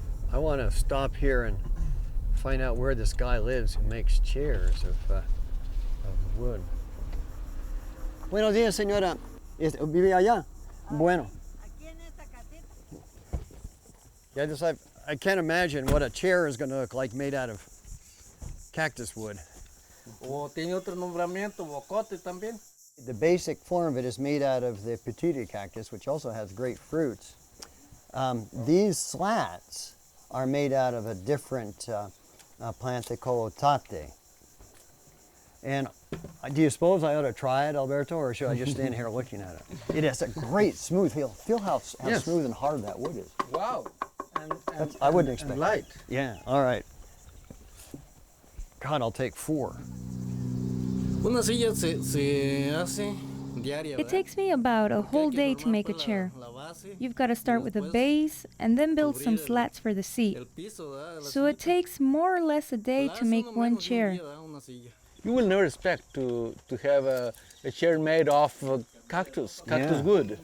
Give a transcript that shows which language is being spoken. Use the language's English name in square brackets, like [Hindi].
[English] I want to stop here and find out where this guy lives who makes chairs of wood. [Spanish] Buenos días, señora. ¿Vive allá? Bueno. [English] Yeah, I can't imagine what a chair is going to look like made out of cactus wood. [Spanish] Tiene otro nombramiento, bocote también. [English] The basic form of it is made out of the pitaya cactus, which also has great fruits. These slats are made out of a different plant they call otate. And do you suppose I ought to try it, Alberto, or should I just stand here looking at it? It has a great smooth feel. Feel how Yes. smooth and hard that wood is. Wow. I wouldn't expect and light. that. Yeah, all right. God, I'll take 4. [Spanish] Una silla se hace diaria. [English] It takes me about a whole day to make a chair. You've got to start with a base and then build some slats for the seat. So it takes more or less a day to make one chair. You will never expect to have a chair made of cactus wood.